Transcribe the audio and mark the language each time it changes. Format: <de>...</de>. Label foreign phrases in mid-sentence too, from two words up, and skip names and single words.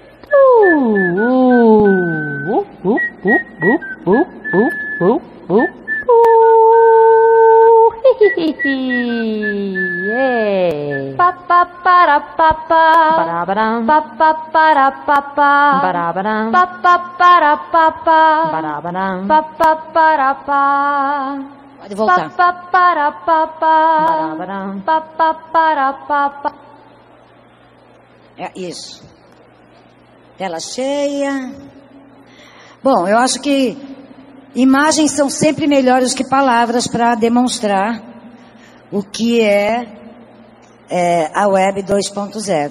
<en>Yeah. Pa pa para pa pa. Barabadam. Pa pa para pa pa. Barabadam. Pa pa para pa pa. Barabadam. Pa pa para pa.</en> <pt>Pode voltar. Pa pa para pa pa. Barabadam. Pa pa para pa pa. É isso. Tela cheia. Bom, eu acho que imagens são sempre melhores que palavras para demonstrar o que é a Web 2.0.</pt>